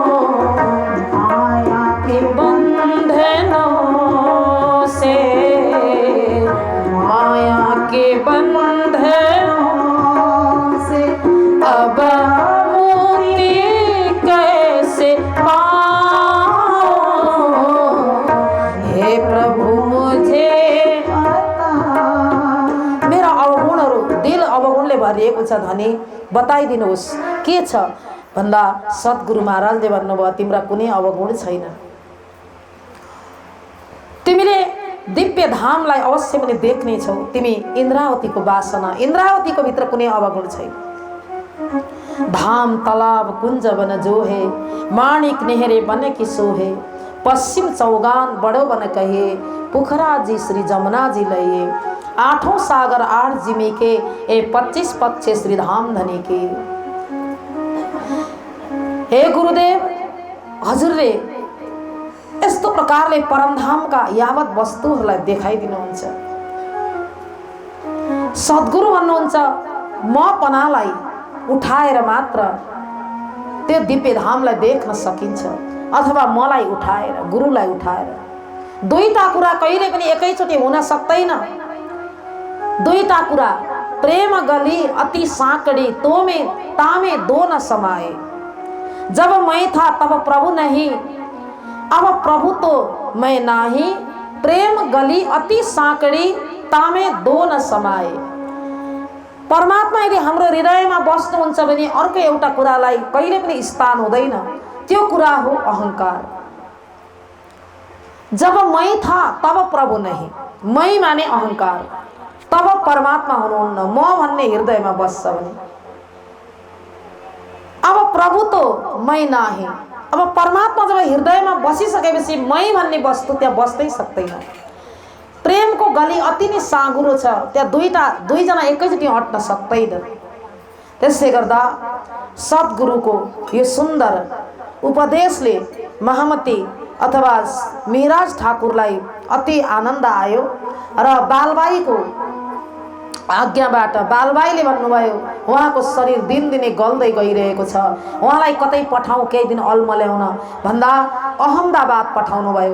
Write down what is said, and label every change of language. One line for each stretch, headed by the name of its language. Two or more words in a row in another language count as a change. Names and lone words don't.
Hindi: माया के बंधनों से, माया के बंधनों से अब मुक्ति कैसे पाऊं, हे प्रभु मुझे बता।
Nepali: मेरा अवगुणहरू दिल अवगुणले भरिएको छ धनी, बताइदिनुहोस् के छ भन्दा सद्गुरु महाराजले भन्नुभयो तिम्रा कुनै अवगुण छैन। तिमीले दिव्य धामलाई अवश्य पनि देख्ने छौ। तिमी इन्द्रावतीको वासना, इन्द्रावतीको भित्र कुनै अवगुण छैन।
Hindi: धाम तालाब कुञ्ज बन जोहे, माणिक नेहरे बन की सोहे, पश्चिम चौगान बड़ो बन कहे, पोखरा जी श्री जमुना जी लये, आठौं सागर आठ जिमी के, ए 25 पक्ष श्री धाम धनी के।
Nepali: हे गुरुदेव, हजुरले यस्तो प्रकारले परमधामका यावत वस्तुहरूलाई देखाइदिनुहुन्छ। सद्गुरु भन्नुहुन्छ म पनालाई उठाएर मात्र त्यो दिव्य धामलाई देख्न सकिन्छ, अथवा मलाई उठाएर, गुरुलाई उठाएर। दुईटा कुरा कहिले पनि एकैचोटि हुन सक्दैन। दुईटा कुरा,
Hindi: प्रेम गली अति साँकड़ी, तोमे तामे दो न समाए। जब मैं था तब प्रभु नहीं, अब प्रभु तो मैं नाही, प्रेम गली अति साँकड़ी, तामे दो न समाए।
Nepali: परमात्मा यदि हाम्रो हृदयमा बस्नुहुन्छ भने अर्को एउटा कुरालाई कहिले पनि स्थान हुँदैन, त्यो कुरा हो अहंकार।
Hindi: जब मैं था तब प्रभु नहीं, मैं माने अहंकार,
Nepali: तब परमात्मा हुनुहुन्न, म भन्ने हृदयमा बस्छ भने।
Hindi: अब प्रभु तो मैं नाही,
Nepali: अब परमात्मा जब हृदयमा बसिसकेपछि मै भन्ने वस्तु त्यहाँ बस्दै सक्दैन। प्रेमको गली अति नै साँघुरो छ, त्यहाँ दुईजना एकैचोटि हट्न सक्दैन। त्यसले गर्दा सद्गुरुको यो सुन्दर उपदेशले महामती अथवा मिराज ठाकुरलाई अति आनन्द आयो र बालबाईको आज्ञाबाट बालबाईले भन्नुभयो उहाँको शरीर दिनदिनै गल्दै गइरहेको छ, उहाँलाई कतै पठाउँ केही दिन अल्मल्याउन भन्दा अहमदाबाद पठाउनु भयो।